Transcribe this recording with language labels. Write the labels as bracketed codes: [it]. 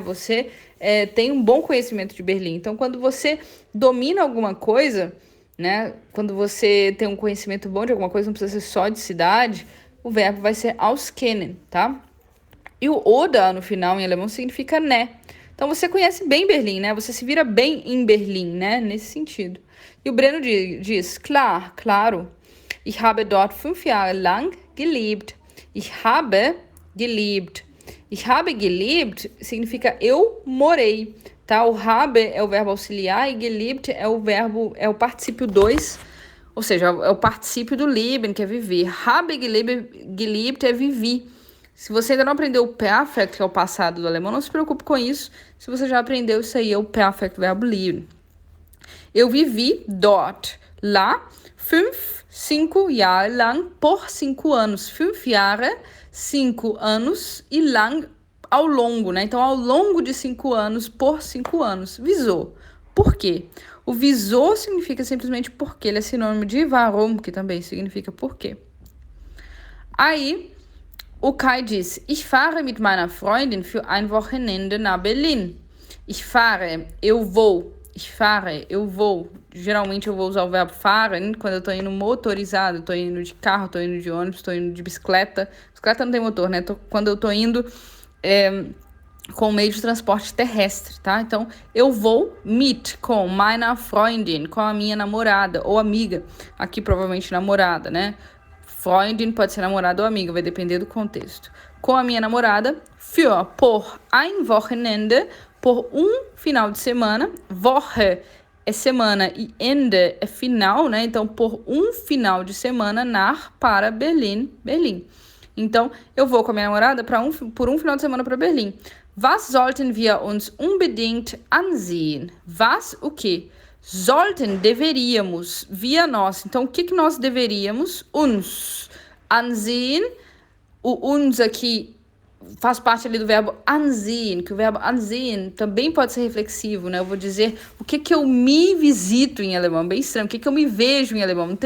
[pt] Você tem um bom conhecimento de Berlim. Então, quando você domina alguma coisa, né? Quando você tem um conhecimento bom de alguma coisa, não precisa ser só de cidade, o verbo vai ser auskennen, tá? E o oder no final em alemão significa né. Então você conhece bem Berlim, né? Você se vira bem em Berlim, né? Nesse sentido. E o Breno diz, [de] klar, [pt] claro. [de] Ich habe dort 5 Jahre lang gelebt. Ich habe gelebt. Ich habe gelebt [pt] significa eu morei, tá? O habe é o verbo auxiliar e gelebt é o particípio 2, ou seja, é o particípio do leben, que é viver. [de] Habe gelebt [pt] é vivi. Se você ainda não aprendeu o perfect, que é o passado do alemão, não se preocupe com isso. Se você já aprendeu isso aí, é o perfect, verbo leben. Eu vivi dort, lá, [de] 5 Jahre lang, [pt] por 5 anos. [de] 5 Jahre, [pt] 5 anos, e lang, ao longo, né? Então, ao longo de 5 anos, por 5 anos. Wieso? Por quê? O wieso significa simplesmente porque. Ele é sinônimo de warum, que também significa por quê. Aí, o Kai diz, [de] ich fahre mit meiner Freundin für ein Wochenende nach Berlin. Ich fahre, [pt] eu vou. Ich fahre, eu vou. Geralmente eu vou usar o verbo fahren quando eu tô indo motorizado, tô indo de carro, tô indo de ônibus, tô indo de bicicleta. Bicicleta não tem motor, né? Quando eu tô indo com meio de transporte terrestre, tá? Então, eu vou mit, com [de] meiner Freundin, [pt] com a minha namorada ou amiga. Aqui, provavelmente, namorada, né? Freundin pode ser namorada ou amiga, vai depender do contexto. Com a minha namorada, für, por [de] ein Wochenende, [pt] por um final de semana. Woche é semana e Ende é final, né? Então, por um final de semana, para Berlim. Então, eu vou com a minha namorada por um final de semana para Berlim. [de] Was sollten wir uns unbedingt ansehen? [pt] Was, o quê? Sollten, deveríamos, via nós. Então, o que nós deveríamos? Uns. Ansehen, o uns aqui faz parte ali do verbo ansehen, que o verbo ansehen também pode ser reflexivo, né? Eu vou dizer o que eu me visito em alemão, bem estranho, o que eu me vejo em alemão.